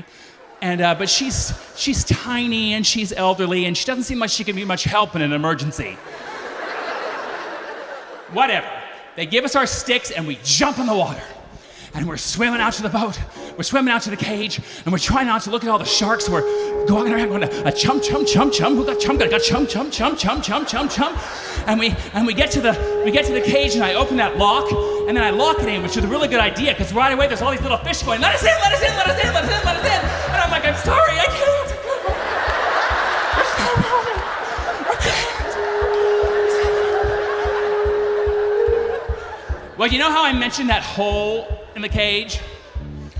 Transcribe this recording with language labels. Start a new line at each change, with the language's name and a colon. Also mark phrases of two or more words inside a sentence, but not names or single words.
English: And but she's tiny and she's elderly, and she doesn't seem like she can be much help in an emergency. Whatever. They give us our sticks and we jump in the water. And we're swimming out to the boat, we're swimming out to the cage, and we're trying not to look at all the sharks. We're going around going, a chum, chum, chum, chum. Who got chum? Got chum, chum, chum, chum, chum, chum, chum. And we get to the cage, and I open that lock, and then I lock it in, which is a really good idea, because right away there's all these little fish going, let us in, let us in, let us in, let us in, let us in. And I'm like, I'm sorry, I can't. Well, you know how I mentioned that hole in the cage?